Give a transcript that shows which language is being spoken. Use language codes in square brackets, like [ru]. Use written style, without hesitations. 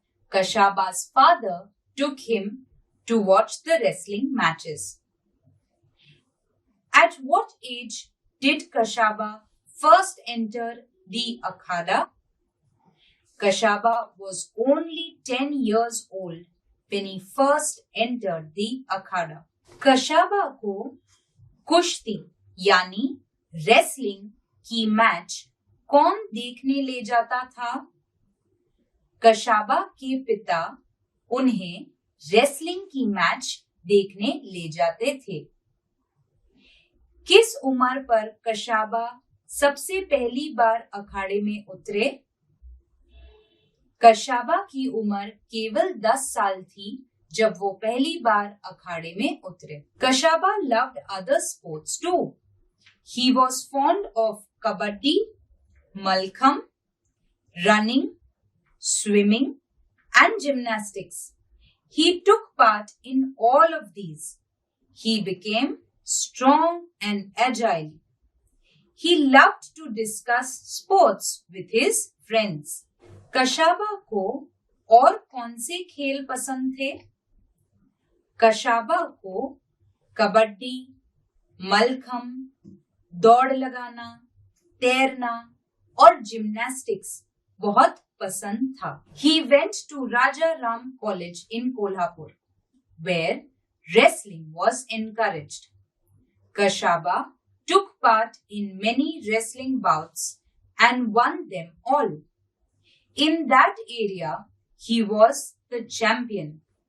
[en] Kashaba's father took him to watch the wrestling matches. At what age did Kashaba first enter the akhada? Kashaba was only 10 years old when he first entered the akhada. [hi] कशाबा को कुश्ती यानी wrestling की match कौन देखने ले जाता था? कशाबा के पिता उन्हें रेसलिंग की मैच देखने ले जाते थे। किस उम्र पर कशाबा सबसे पहली बार अखाड़े में उतरे? कशाबा की उम्र केवल 10 साल थी जब वो पहली बार अखाड़े में उतरे। [en] Kashaba loved other sports too. He was fond of kabaddi, malkham, running, swimming, and gymnastics. He took part in all of these. He became strong and agile. He loved to discuss sports with his friends. [hi] कशाबा को और कौन से खेल पसंद थे? कशाबा को कबड्डी, मलखम, दौड़ लगाना, तैरना और जिम्नास्टिक्स बहुत पसंद था। [en] He went to Raja Ram College in Kolhapur, where wrestling was encouraged. Kashaba took part in many wrestling bouts and won them all. In that area, he was the champion.